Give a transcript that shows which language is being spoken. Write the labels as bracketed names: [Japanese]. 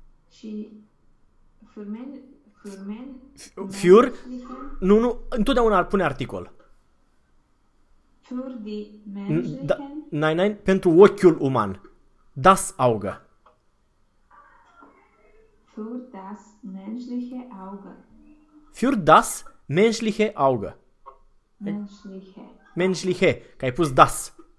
[Romanian] Și... [German] Für men... Für men... Für... [Romanian] Nu, nu, întotdeauna pune articol. [German] Für die menschlichen... [Romanian] Da, [German] nein, nein, [Romanian] pentru ochiul uman. [German] Das Auge. Für das menschliche Auge. Für das menschliche Auge. Menschliche. Menschliche, [Romanian] că ai pus das.